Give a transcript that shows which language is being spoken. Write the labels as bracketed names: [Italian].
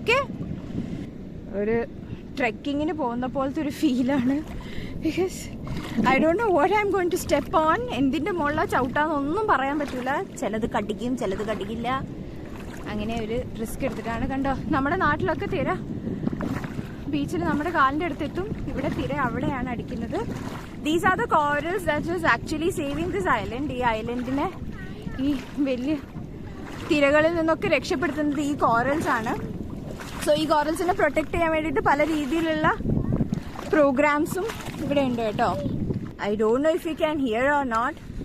[Malayalam] Okay, ഒരു ട്രെക്കിങ്ങിന് പോകുന്ന പോലത്തെ ഒരു ഫീലാണ്. [English] Because I don't know what I am going to step on. [Malayalam] എന്തിൻ്റെ മുകളിൽ ചവിട്ടാന്നൊന്നും പറയാൻ പറ്റില്ല. ചിലത് കടിക്കും, ചിലത് കടിക്കില്ല. അങ്ങനെ ഒരു റിസ്ക് എടുത്തിട്ടാണ്. കണ്ടോ, നമ്മുടെ നാട്ടിലൊക്കെ തിര ബീച്ചിൽ നമ്മുടെ കാലിൻ്റെ അടുത്തെത്തും. ഇവിടെ തിര അവിടെയാണ് അടിക്കുന്നത്. [English] These are the corals that is actually saving this island. [Malayalam] ഈ ഐലൻഡിനെ ഈ വലിയ തിരകളിൽ നിന്നൊക്കെ രക്ഷപ്പെടുത്തുന്നത് ഈ കോറൽസ് ആണ്. സോ ഈ കോറൽസിനെ പ്രൊട്ടക്ട് ചെയ്യാൻ വേണ്ടിയിട്ട് പല രീതിയിലുള്ള പ്രോഗ്രാംസും ഇവിടെ ഉണ്ട് കേട്ടോ. [English] I don't know if you can hear or not.